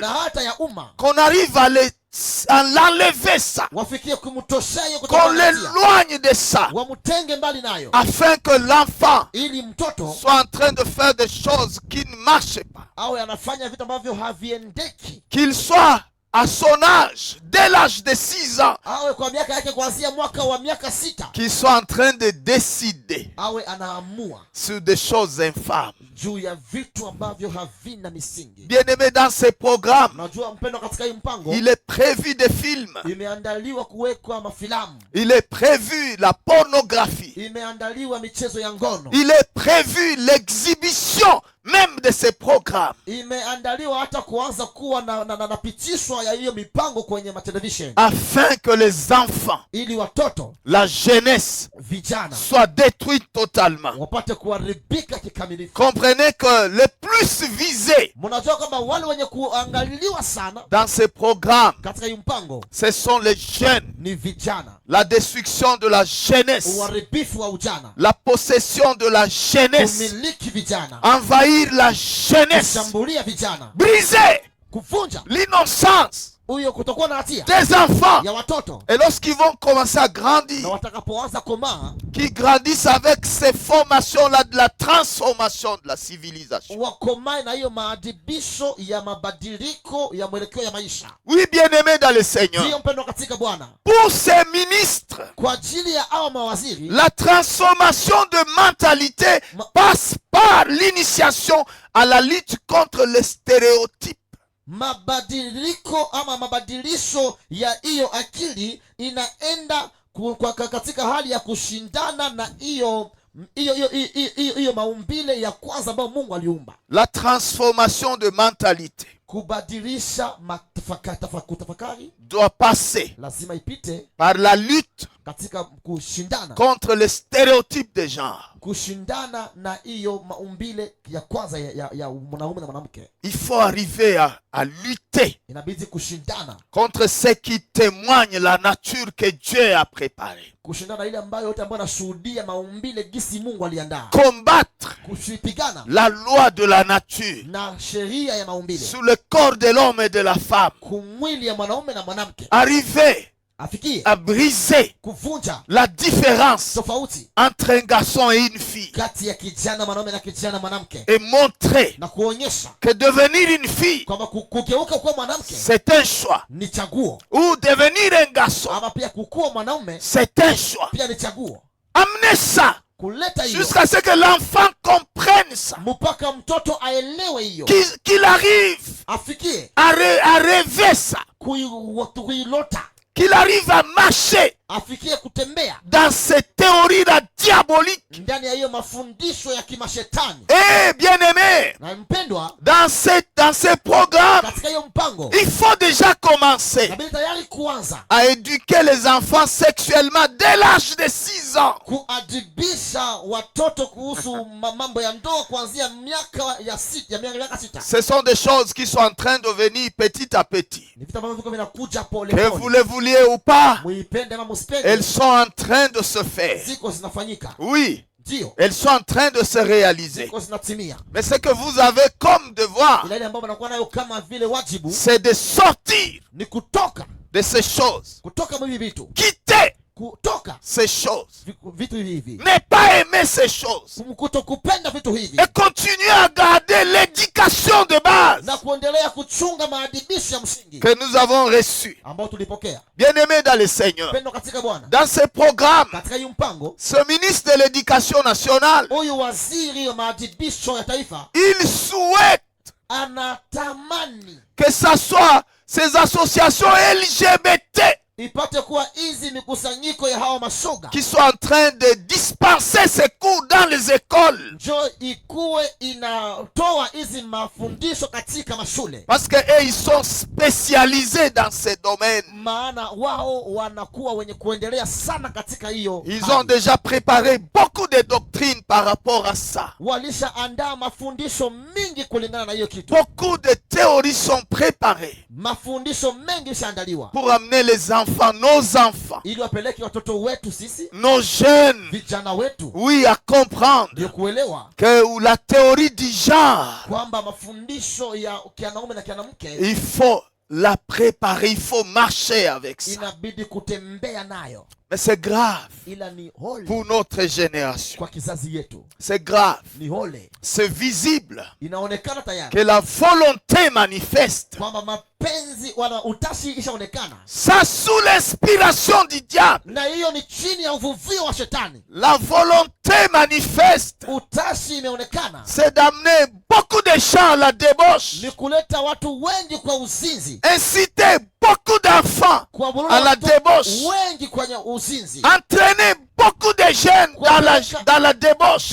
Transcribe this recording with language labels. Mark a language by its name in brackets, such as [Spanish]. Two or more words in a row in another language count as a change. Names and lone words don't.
[Swahili] na hata ya umma, [French] qu'on arrive à l'enlever ça, [Swahili] wafikie kumtoshea hiyo kutokuwa [French] qu'on [Swahili] na hatia, [French] l'éloigne de ça, [Swahili] wamtenge mbali nayo, [French] afin que l'enfant [Swahili] ili mtoto [French] soit en train de faire des choses qui ne marchent pas, [Swahili] awe anafanya vitu ambavyo haviendeki, [French] qu'il soit à son âge, dès l'âge de 6 ans, [Swahili] awe kwa miaka yake kuanzia mwaka wa miaka 6 [French] qu'il soit en train de décider [Swahili] awe anaamua [French] sur des choses infâmes. [Swahili] juu ya vitu ambavyo havina misingi. [French] Bien-aimé, dans ces programmes, [Swahili] Unajua mpendo, katika hii mpango [French] il est prévu des films, [Swahili] imeandaliwa kuwekwa mafilamu, [French] il est prévu la pornographie, [Swahili] imeandaliwa michezo ya ngono, [French] il est prévu l'exhibition même de ces programmes, [Swahili] imeandaliwa hata kuanza kuwa na pitishwa ya hiyo mipango kwenye matelevision, [French] afin que les enfants, [Swahili] ili watoto [French] la jeunesse, [Swahili] vijana [French] soient détruits totalement. [Swahili] wapate kuharibika kikamilifu. [French] Comprenez que les plus visés [Swahili] Mnajua kwamba wale wenye kuangaliliwa sana [French] dans ces programmes, [Swahili] katika hii mpango [French] ce sont les jeunes, [Swahili] ni vijana, [French] la destruction de la jeunesse, [Swahili] uharibifu wa ujana, [French] la possession de la jeunesse, [Swahili] kumiliki vijana, [French] envahir la jeunesse, [Swahili] kushambulia vijana, [French] briser [Swahili] kuvunja [French] l'innocence [Swahili] huyo kutokuwa na hatia [French] des enfants. [Swahili] ya watoto, [French] Et lorsqu'ils vont commencer à [Swahili] na [French] grandir, [Swahili] watakapoanza komaa [French] qu'ils grandissent avec ces formations-là de la transformation de la civilisation. [Swahili] wakomae na hiyo maadibisho ya mabadiliko ya mwelekeo ya maisha. [French] Oui, bien-aimés dans le Seigneur, [Swahili] Ndiyo mpendo katika Bwana, [French] pour ces ministres, [Swahili] kwa ajili ya hawa mawaziri, [French] la transformation de mentalité passe par l'initiation à la lutte contre les stéréotypes. [Swahili] mabadiliko ama mabadilisho ya hiyo akili inaenda katika hali ya kushindana na hiyo maumbile ya kwanza ambayo Mungu aliumba. [French] La transformation de mentalité [Swahili] Kubadilisha kutafakari [French] doit passer [Swahili] lazima ipite [French] par la lutte [Swahili] katika kushindana, [French] contre les stéréotypes de genre. [Swahili] kushindana na hiyo maumbile ya kwanza ya mwanaume na mwanamke. [French] Il faut arriver à lutter [Swahili] Inabidi kushindana, [French] contre ce qui témoigne la nature que Dieu a préparée. [Swahili] kushindana ile ambayo yote ambayo anashuhudia maumbile gisi Mungu aliandaa, [French] Combattre [Swahili] kushipigana [French] la loi de la nature [Swahili] na sheria ya maumbile [French] sur le corps de l'homme et de la femme. [Swahili] kumwili ya mwanaume na mwanamke, [French] Arriver [Swahili] afikie [French] à briser [Swahili] kuvunja [French] la différence [Swahili] tofauti [French] entre un garçon et une fille [Swahili] kati ya kijana mwanaume na kijana mwanamke, [French] et montrer [Swahili] na kuonyesha [French] que devenir une fille, [Swahili] kwamba kugeuka kuwa mwanamke [French] c'est un choix, [Swahili] ni chaguo, [French] ou devenir un garçon, [Swahili] ama pia kukuwa mwanaume [French] c'est un choix. [Swahili] pia ni chaguo. [French] Amenez ça [Swahili] Kuleta hiyo [French] jusqu'à ce que l'enfant comprenne ça, [Swahili] mpaka mtoto aelewe hiyo, [French] qu'il arrive [Swahili] afikie [French] à rêver ça, [Swahili] kuilota, [French] qu'il arrive à marcher [Swahili] afikie kutembea [French] dans ces théories-là diaboliques. [Swahili] ndani ya hiyo mafundisho ya kimashetani. [French] Et bien-aimé, [Swahili] Na mpendwa, [French] dans ces programmes, [Swahili] katika hiyo mpango [French] il faut déjà commencer [Swahili] inabidi tayari kuanza [French] à éduquer les enfants sexuellement dès l'âge de 6 ans. [Swahili] kuadibisha watoto kuhusu mambo ya ndoa kuanzia miaka ya sita. [French] Ce sont des choses qui sont en train de venir petit à petit. [Swahili] Ni vitu ambavyo viko vinakuja pole [French] Que vous [Swahili] pole. [French] le vouliez ou pas, [Swahili] Muipende ama musipende, [French] elles sont en train de se faire. [Swahili] ziko zinafanyika. [French] Oui, [Swahili] Ndio, [French] elles sont en train de se réaliser. [Swahili] ziko zinatimia. [French] Mais ce que vous avez comme devoir, [Swahili] Ile ambayo mnakuwa nayo kama vile wajibu [French] c'est de sortir [Swahili] ni kutoka [French] de ces choses. [Swahili] hivi vitu, [French] Quitter [Swahili] kutoka [French] ces choses. [Swahili] vitu hivi, [French] Ne pas aimer ces choses. [Swahili] kutokupenda vitu hivi, [French] Et continuer à garder l'éducation de base [Swahili] na kuendelea kuchunga maadibisho ya msingi [French] que nous avons reçue. [Swahili] ambao tulipokea. [French] Bien-aimés dans le Seigneur, [Swahili] Pendo katika Bwana, [French] dans ces programmes, [Swahili] katika hii mpango, [French] ce ministre de l'éducation nationale, [Swahili] huyu waziri wa maadibisho ya taifa [French] il souhaite [Swahili] anatamani [French] que ça soit ces associations LGBT [Swahili] ipate kuwa hizi mikusanyiko ya hawa mashoga [French] qui sont en train de dispenser ces cours dans les écoles. [Swahili] njo ikuwe inatoa hizi mafundisho katika mashule, [French] Parce qu'eux, ils sont spécialisés dans ces domaines. [Swahili] maana wao wanakuwa wenye kuendelea sana katika hiyo. [French] Ils ont déjà préparé beaucoup de doctrines par rapport à ça. [Swahili] Walishaandaa mafundisho mingi kulingana na hiyo kitu. [French] Beaucoup de théories sont préparées [Swahili] Mafundisho mengi ishaandaliwa [French] pour amener les enfants, nos enfants, [Swahili] ili wapeleke watoto wetu sisi, [French] nos jeunes, [Swahili] vijana wetu, [French] oui, à comprendre [Swahili] ndio kuelewa [French] que la théorie du genre, [Swahili] kwamba mafundisho ya kianaume na kianamke [French] il faut la préparer, il faut marcher avec ça. [Swahili] inabidi kutembea nayo, [French] Mais c'est grave [Swahili] ila ni hole [French] pour notre génération. [Swahili] kwa kizazi yetu, [French] C'est grave. [Swahili] ni hole. [French] C'est visible [Swahili] Inaonekana tayari [French] que la volonté manifeste, [Swahili] kwamba mapenzi wana utashi ishaonekana, [French] ça sous l'inspiration du diable. [Swahili] na hiyo ni chini ya uvuvio wa shetani. [French] La volonté manifeste, [Swahili] Utashi imeonekana [French] c'est d'amener beaucoup de gens à la débauche, [Swahili] ni kuleta watu wengi kwa uzinzi, [French] inciter beaucoup d'enfants [Swahili] kuwaburura [French] à la [Swahili] watu [French] débauche, [Swahili] wengi kwenye uzinzi, [French] entraîner beaucoup de jeunes dans la débauche.